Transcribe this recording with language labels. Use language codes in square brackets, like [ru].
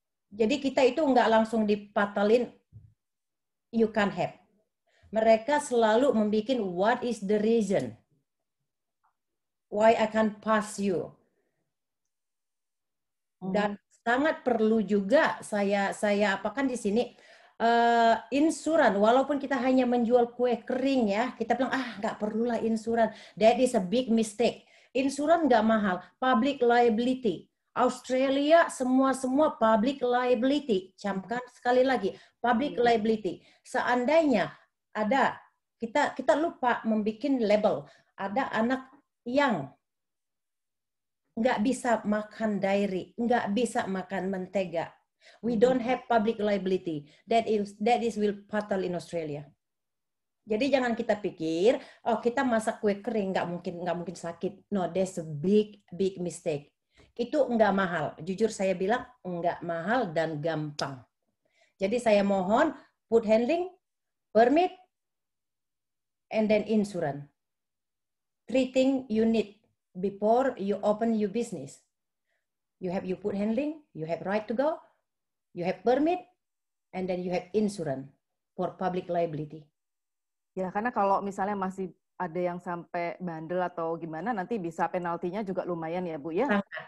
[id] Jadi kita itu nggak langsung dipatalin. [en] You can't have. [id] Mereka selalu membuat [en] what is the reason why I can pass you. [id] Dan sangat perlu juga saya apakan di sini insuran. Walaupun kita hanya menjual kue kering ya, kita bilang nggak perlulah insuran. [en] That is a big mistake. [id] Insuran nggak mahal. [en] Public liability. [id] Australia semua public liability. Camkan sekali lagi public liability. Seandainya ada kita lupa membuat label. Ada anak yang nggak bisa makan dairy, nggak bisa makan mentega. [en] We don't have public liability. That is will fatal in Australia. [id] Jadi jangan kita pikir, kita masak kue kering nggak mungkin sakit. [en] No, that's a big mistake. [id] Itu nggak mahal. Jujur saya bilang nggak mahal dan gampang. Jadi saya mohon [en] food handling, permit, and then insurance. 3 things you need before you open your business. You have your food handling, you have right to go, you have permit, and then you have insurance for public liability. [id] Ya, karena kalau misalnya masih ada yang sampai bandel atau gimana, nanti bisa penaltinya juga lumayan ya, Bu ya?